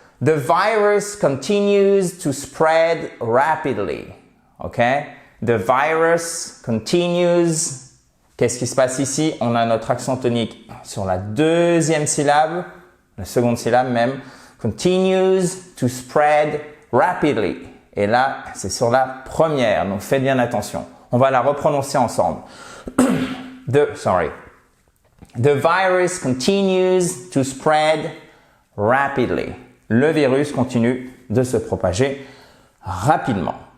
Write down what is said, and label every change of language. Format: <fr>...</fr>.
<en>The virus continues to spread rapidly. OK? The virus continues.</en> <fr>Qu'est-ce qui se passe ici? On a notre accent tonique sur la deuxième syllabe, la seconde syllabe même.</fr> <en>Continues to spread rapidly.</en> <fr>Et là, c'est sur la première. Donc, faites bien attention. On va la reprononcer ensemble.</fr> <en>The virus continues to spread rapidly.</en> <fr>Le virus continue de se propager rapidement.</fr>